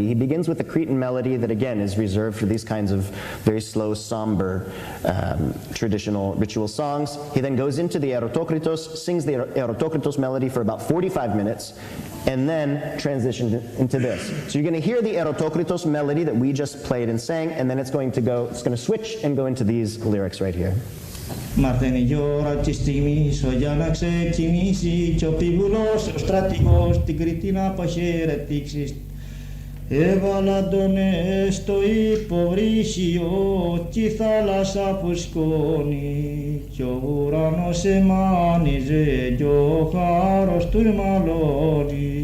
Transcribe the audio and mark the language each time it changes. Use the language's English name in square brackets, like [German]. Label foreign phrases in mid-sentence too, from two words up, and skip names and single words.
[English] He begins with a Cretan melody that, again, is reserved for these kinds of very slow, somber, traditional ritual songs. He then goes into the Erotokritos, sings the Erotokritos melody for about 45 minutes, and then transitions into this. So you're going to hear the Erotokritos melody that we just played and sang, and then it's going to switch and go into these lyrics right here. [Greek] Μαθαίνει η ώρα της στιγμής, για να ξεκινήσει κι ο πηγουλός, ο στρατηγός, την Κρήτη να αποχαιρετήξεις. Έβαλα τον στο υποβρύχιο κι η θάλασσα φουσκώνει κι ο ουρανός εμάνιζε κι ο χάρος του μαλώνει.